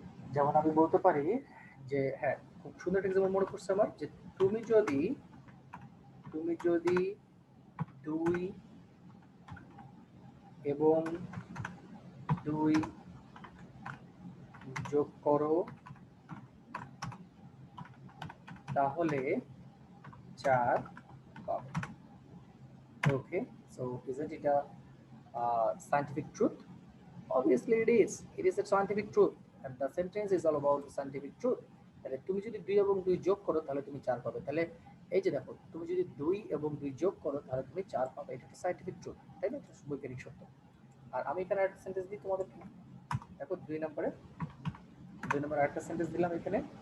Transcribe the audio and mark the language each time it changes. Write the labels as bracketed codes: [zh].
[bn] যেমন আমি বলতে পারি যে হ্যাঁ, খুব সুন্দর একটা এক্সাম্পল মনে পড়ছে আমার, যে তুমি যদি তুমি যদি ২ এবং ২ যোগ করো তাহলে ৪ পাবে। [en] Okay, so isn't it a scientific truth? Obviously it is. It is a scientific truth and the sentence is all about the scientific truth. [bn] তাহলে তুমি যদি ২ এবং ২ যোগ করো তাহলে তুমি ৪ পাবে। তাহলে এই যে দেখো, তুমি যদি ২ এবং ২ যোগ করো তাহলে তুমি ৪ পাবে। এটা একটা সায়েন্টিফিক ট্রুথ, তাই না? এটা বৈজ্ঞানিক সত্য। আর আমি এখানে একটা সেন্টেন্স দিই তোমাদেরকে। দেখো ২ নম্বরে আরেকটা সেন্টেন্স দিলাম এখানে।